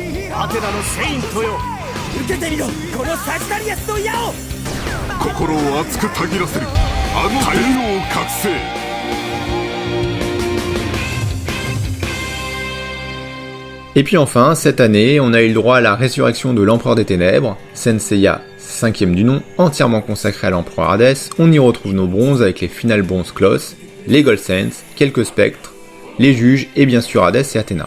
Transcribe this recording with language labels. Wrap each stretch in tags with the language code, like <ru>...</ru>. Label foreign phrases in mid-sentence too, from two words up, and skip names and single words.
<ja>アテナのセイントよ、受けてみろこのサジタリアスの矢を。心を熱くたぎらせるあの太陽覚醒。</ja> <fr>Et puis enfin, cette année, on a eu le droit à la résurrection de l'Empereur des Ténèbres, Saint Seiya, 5e du nom, entièrement consacré à l'Empereur Hadès. On y retrouve nos bronzes avec les Final Bronze Cloth, les Gold Saints, quelques spectres, les juges et bien sûr Hadès et Athéna.</fr>